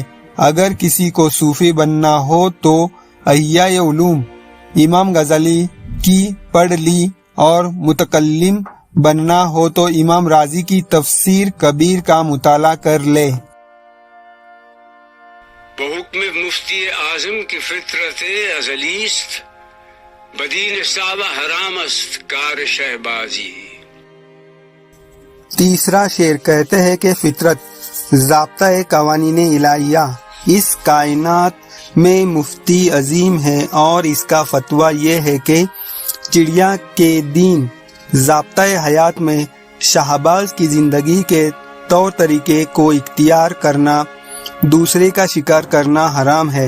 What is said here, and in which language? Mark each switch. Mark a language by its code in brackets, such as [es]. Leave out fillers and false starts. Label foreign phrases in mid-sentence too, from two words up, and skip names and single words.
[ur] اگر کسی کو صوفی بننا ہو تو احیاء علوم امام غزالی کی پڑھ لی اور متکلم بننا ہو تو امام راضی کی تفسیر کبیر کا مطالعہ کر لے۔ [fa] بحکم مفتی اعظم کی فطرت ازلی است، بدین صعب حرام است کار شہبازی۔ [ur] تیسرا شعر کہتے ہیں کہ فطرت ضابطہ قوانین الہیہ اس کائنات میں مفتی عظیم ہے اور اس کا فتویٰ یہ ہے کہ چڑیا کے دین ضابطہ حیات میں شہباز کی زندگی کے طور طریقے کو اختیار کرنا دوسرے کا شکار کرنا حرام ہے۔